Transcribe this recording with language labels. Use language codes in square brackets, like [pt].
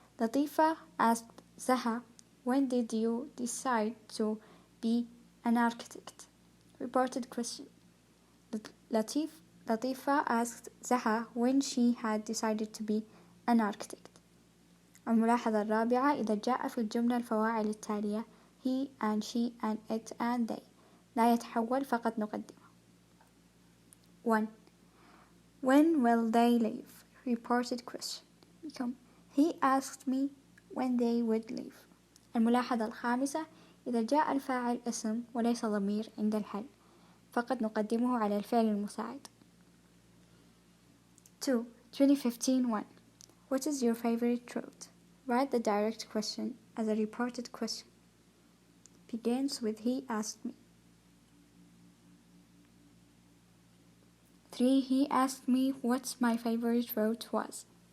[en] Latifa asked Zaha, when did you decide to be an architect? Reported question. Latifa asked Zaha when she had decided to be an architect. [ar] الملاحظة الرابعة: إذا جاء في الجملة الفواعل التالية [en] he and she and it and they [ar] لا يتحول فقط نقدمه. [en] 1. When will they leave? Reported question become he asked me when they would leave. [ar] الملاحظة الخامسة: إذا جاء الفاعل اسم وليس ضمير عند الحل فقد نقدمه على الفعل المساعد. 2. 2015 1. [en] What is your favorite route? Write the direct question as a reported question. Begins with he asked me. 3. He asked me what my favorite route was.